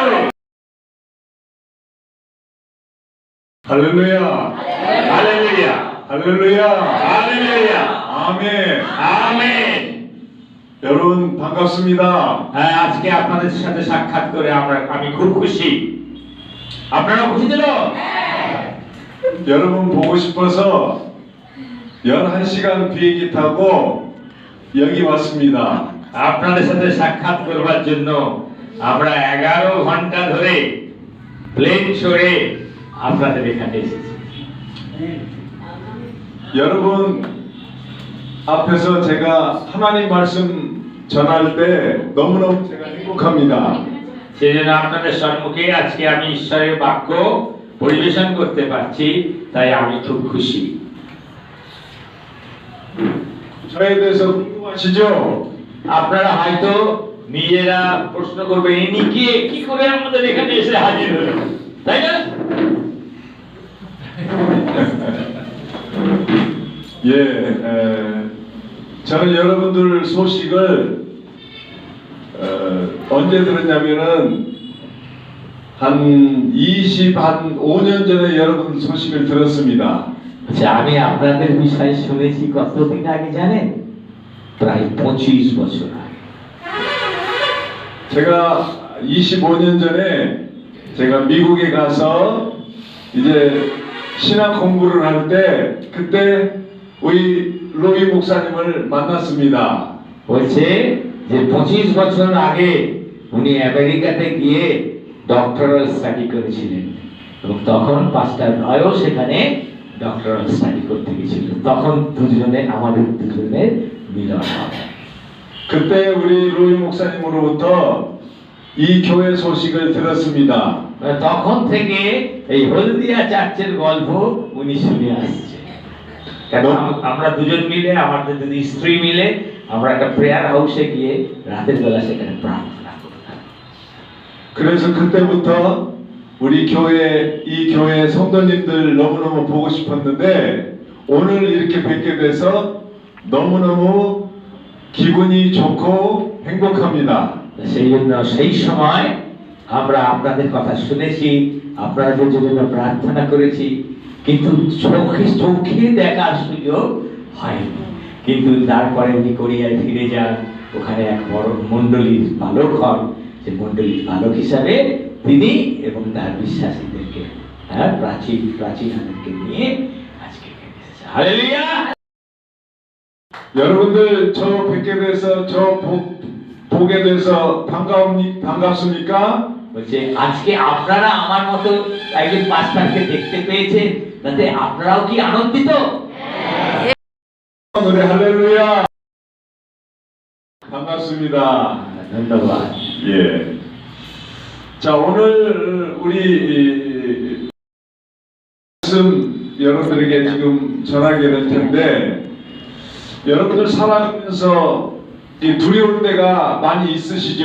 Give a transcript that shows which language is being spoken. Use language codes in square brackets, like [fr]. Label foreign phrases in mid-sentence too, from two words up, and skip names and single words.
[ko] 할렐루야, [bn] হালেলুয়া, [ko] 할렐루야, [bn] হালেলুয়া, [ko] 아멘. [bn] আমেন। [ko] 여러분 반갑습니다. [bn] হ্যাঁ, আজকে আপনাদের সাথে সাক্ষাৎ করে আমি খুব খুশি। আপনারা খুশি তো? [ko] 여러분 보고 싶어서 11시간 비행기 타고 여기 왔습니다. [bn] আপনাদের সাথে সাক্ষাৎ করবার জন্য আমরা 11 ঘন্টা ধরে প্লেন চড়ে আপনাদের এখানে এসেছি। [ko] 여러분 앞에서 제가 하나님 말씀 전할 때 너무너무 제가 행복합니다. [bn] সেজন্য আপনাদের সম্মুখে আজকে আমি ঈশ্বরের বাক্য পরিবেশন করতে পারছি, তাই আমি খুব খুশি। [ko] 저에 대해서 궁금하시죠? [bn] আপনারা হয়তো নিজেরা প্রশ্ন করবেন, ইনি কে, কি করে আমাদের এখানে এসে হাজির হলেন, তাই না? [ko] 예, 저는 여러분들 소식을 언제 들었냐면은 한 25년 전에 여러분 소식을 들었습니다. [bn] আচ্ছা, আমি আপনাদের বিষয়ে শুনেছি কতদিন আগে জানেন? প্রায় 25 বছর আগে। [ko] 제가 25년 전에 제가 미국에 가서 이제 신학 공부를 할 때 그때 우리 로이 목사님을 만났습니다. [bn] বলছে যে 25 বছর আগে উনি আমেরিকাতে গিয়ে [en] doctoral study [bn] করেছিলেন এবং তখন পাস্টার রয়ও সেখানে [en] doctoral study [bn] করতে গিয়েছিল। তখন আমাদের দুজনের মিলন হয়। [ko] 그때 우리 로이 목사님으로부터 이 교회 소식을 들었습니다. [bn] তখন থেকে এই হলদিয়া চার্চের গল্প উনি শুনে আসছে। কেন আমরা দুজন মিলে, আমাদের দুই স্ত্রী মিলে আমরা একটা [en] prayer house [bn] গিয়ে রাতের বেলা সেখানে প্রার্থনা করতাম। [ko] 그래서 그때부터 우리 교회 이 교회 성도님들 너무너무 보고 싶었는데 오늘 이렇게 뵙게 돼서 너무너무 기분이 좋고 행복합니다. [bn] সেই জন্য সেই সময় আমরা আপনাদের কথা শুনেছি, আপনাদের জন্য প্রার্থনা করেছি, কিন্তু চোখে দেখার সুযোগ হয়নি। কিন্তু তারপরে উনি কোরিয়ায় ফিরে যান, ওখানে এক বড় মণ্ডলীর পালক হন। সে মণ্ডলীর পালক হিসাবে তিনি এবং তার বিশ্বাসীদেরকে, প্রাচীনদেরকে নিয়ে আজকে এসেছে। হালেলুয়া! [ko] 여러분들 저 뵙게 돼서 보게 돼서 반갑습니까? [bn] বলছে আজকে আপনারা আমার মতো একজন পাস্টারকে দেখতে পেয়েছেন, তাতে আপনারাও কি আনন্দিত? [ko] 노래 할렐루야. 반갑습니다. [bn] ধন্যবাদ। [ko] 예. 자, 오늘 우리 말씀 여러분들에게 지금 전하게 될 텐데 여러분들 살아가면서 이 두려울 때가 많이 있으시죠?